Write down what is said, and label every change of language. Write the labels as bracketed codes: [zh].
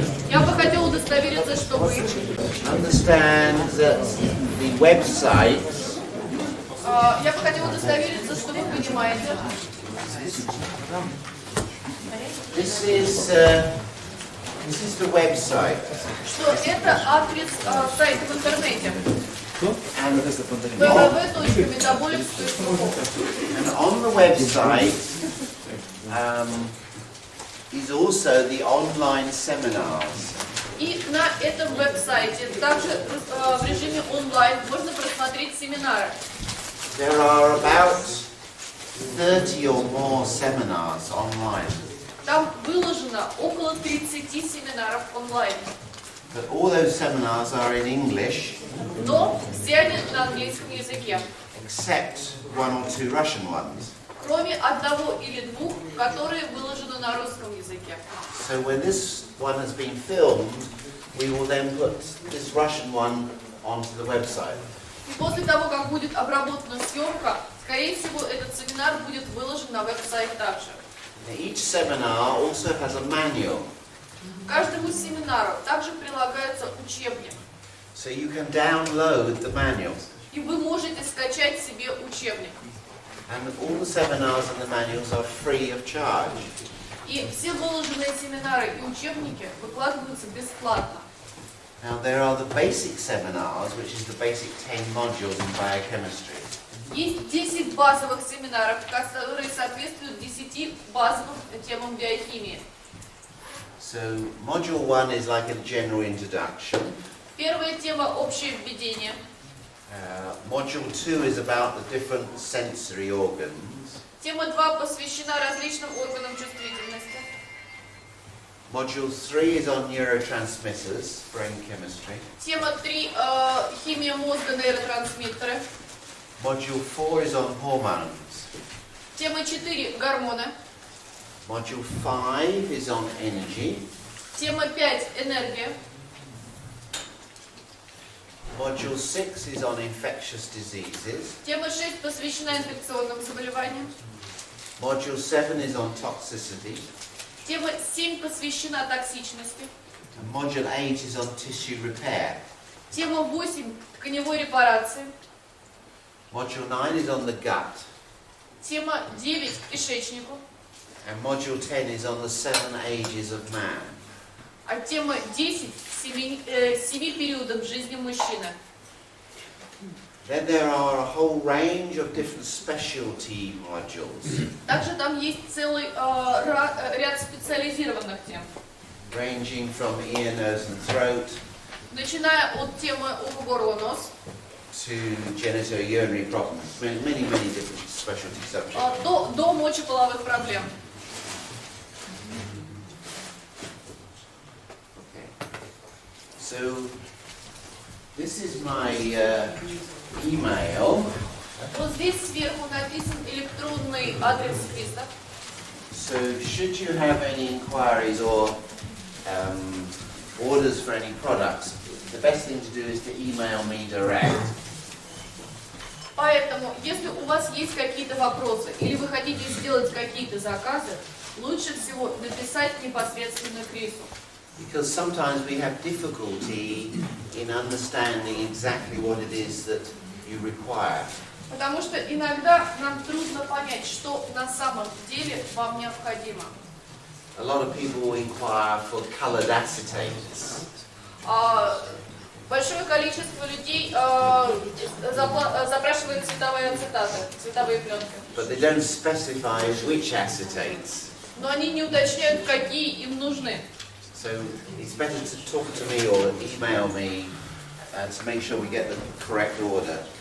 [ru] Я бы хотел удостовериться, что вы [en] understand that the website [ru] я бы хотел удостовериться, что вы понимаете. [en] this is the website. [ru] Что это адрес сайта в интернете. [en] And www.metabolics.ru. And on the website is also the online seminars. [ru] И на этом веб-сайте также в режиме онлайн можно просмотреть семинары. [en] There are about 30 or more seminars online. [ru] Там выложено около 30 семинаров онлайн. [en] But all those seminars are in English, [ru] Но все они на английском языке. [en] except one or two Russian ones. [ru] Кроме одного или двух, которые выложены на русском языке. [en] So when this one has been filmed, we will then put this Russian one onto the website. [ru] И после того, как будет обработана съемка, скорее всего, этот семинар будет выложен на веб-сайт также. [en] Now, each seminar also has a manual. [ru] Каждому семинару также прилагается учебник. [en] So you can download the manual. [ru] И вы можете скачать себе учебник. [en] And all the seminars and the manuals are free of charge. [ru] И все выложенные семинары и учебники выкладываются бесплатно. [en] Now there are the basic seminars, which is the basic 10 modules in biochemistry. [ru] Есть 10 базовых семинаров, которые соответствуют 10 базовым темам биохимии. [en] So module 1 is like a general introduction. [ru] Первая тема – общее введение. [en] Module 2 is about the different sensory organs. [ru] Тема 2 посвящена различным органам чувствительности. [en] Module 3 is on neurotransmitters, brain chemistry. [ru] Тема 3 – химия мозга, нейротрансмиттеры. [en] Module 4 is on hormones. [ru] Тема 4 – гормоны. [en] Module 5 is on energy. [ru] Тема 5 – энергия. [en] Module 6 is on infectious diseases. [ru] Тема 6 посвящена инфекционным заболеваниям. [en] Module 7 is on toxicity. [ru] Тема 7 посвящена токсичности. [en] And module 8 is on tissue repair. [ru] Тема 8 – тканевой репарации. [en] Module 9 is on the gut. [ru] Тема 9 – кишечнику. [en] And module 10 is on the 7 ages of man. [ru] А тема 10 – 7 периодов жизни мужчины. [en] Then there are a whole range of different specialty modules. [ru] Также там есть целый ряд специализированных тем. [en] Ranging from ear, nose and throat [ru] Начиная от темы ухо, горло, нос [en] to genitourinary problems. Many different specialty subjects. [ru] до мочеполовых проблем. [en] So this is my email. [ru] Вот здесь сверху написан электронный адрес списка. [en] So should you have any inquiries or orders for any products, the best thing to do is to email me direct. [ru] Поэтому, если у вас есть какие-то вопросы или вы хотите сделать какие-то заказы, лучше всего написать непосредственно Крису. [en] Because sometimes we have difficulty in understanding exactly what it is that you require. [ru] Потому что иногда нам трудно понять, что на самом деле вам необходимо. [en] A lot of people inquire for colored acetates. [ru] Большое количество людей запрашивает цветовые ацетаты, цветовые пленки. [en] But they don't specify which acetates. [ru] Но они не уточняют, какие им нужны. [en] So it's better to talk to me or email me to make sure we get the correct order.